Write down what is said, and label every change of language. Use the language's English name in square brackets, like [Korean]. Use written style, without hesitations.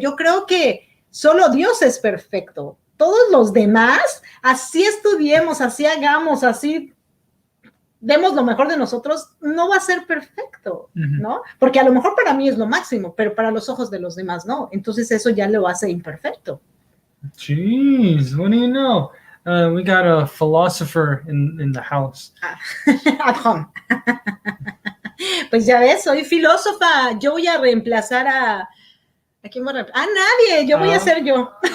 [Spanish] Yo creo que solo Dios es perfecto. Todos los demás, así estudiemos, así hagamos, así demos lo mejor de nosotros, no va a ser perfecto, ¿no? Porque a lo mejor para mí es lo máximo, pero para los ojos de los demás no. Entonces eso ya lo hace imperfecto. [English] Jeez, what do you know? We got a philosopher in the house. At home. [Spanish] Pues ya ves, soy filósofa. Yo voy a reemplazar ¿a quién voy a reemplazar? A nadie, yo voy a ser yo.